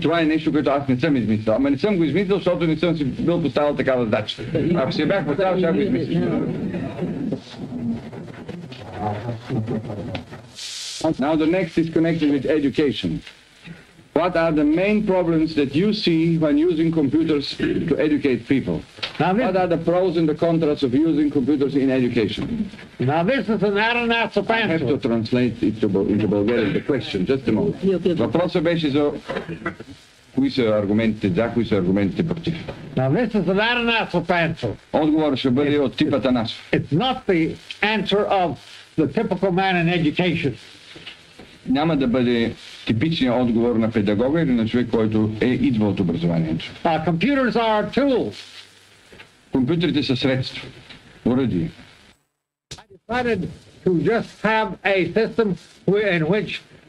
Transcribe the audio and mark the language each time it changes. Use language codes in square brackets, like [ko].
[bg] Това е нещо, което аз не съм измислил. Ама не съм го измислил, защото не съм си бил поставил такава задача. Ако си бях поставил, ще го измислил. [en] Now the next is connected with education. What are the main problems that you see when using computers to educate people? What are the pros and the contras of using computers in education? Now this is an Atanassov answer. I have to translate it into Bulgarian, the question, just a moment. [bg] Въпросът беше за кои са аргументите за, кои са аргументите против. [en] Now this is an Atanassov answer. [bg] Отговорът ще бъде от типа Атанасов. [en] It's not the answer of the typical man in education. [bg] Няма да бъде типичният отговор на педагога или на човек, който идва от образованието. [en] Computers are tools. [bg] Компютрите са средства, оръдие. [en] I decided to just have a system in which